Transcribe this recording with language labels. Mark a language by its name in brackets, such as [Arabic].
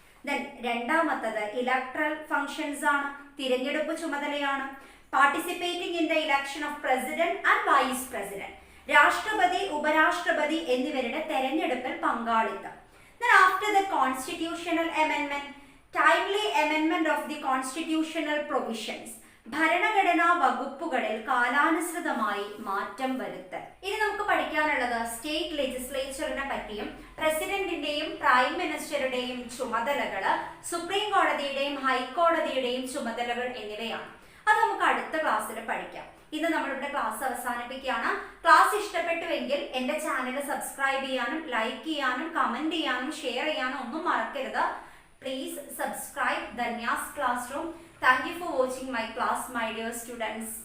[Malayalam] Then രണ്ടാമത്തത് electoral functions ആണ്, തിരഞ്ഞെടുപ്പ് ചുമതലയാണ്. [English] participating in the election of president and vice president, [Malayalam] രാഷ്ട്രപതി ഉപരാഷ്ട്രപതി എന്നിവരുടെ തെരഞ്ഞെടുപ്പിൽ പങ്കാളിത്തം. [English] Then after the constitutional amendment, timely amendment of the constitutional provisions, [Malayalam] ഭരണഘടനാ വകുപ്പുകളിൽ കാലാനുസൃതമായി മാറ്റം വരുത്തൽ. ഇനി നമുക്ക് പഠിക്കാനുള്ളത് സ്റ്റേറ്റ് ലെജിസ്ലേച്ചറിനെ പറ്റിയും പ്രസിഡന്റിന്റെയും പ്രൈം മിനിസ്റ്ററുടെയും ചുമതലകൾ, സുപ്രീം കോടതിയുടെയും ഹൈക്കോടതിയുടെയും ചുമതലകൾ എന്നിവയാണ്. അത് നമുക്ക് അടുത്ത ക്ലാസ്സിൽ പഠിക്കാം. ഇന്ന് നമ്മളിവിടെ ക്ലാസ് അവസാനിപ്പിക്കുകയാണ്. ക്ലാസ് ഇഷ്ടപ്പെട്ടുവെങ്കിൽ എൻ്റെ ചാനൽ സബ്സ്ക്രൈബ് ചെയ്യാനും ലൈക്ക് ചെയ്യാനും കമൻറ്റ് ചെയ്യാനും ഷെയർ ചെയ്യാനും ഒന്നും മറക്കരുത്. [English] Please subscribe Dhanya's Classroom. Thank you for watching my class, my dear students.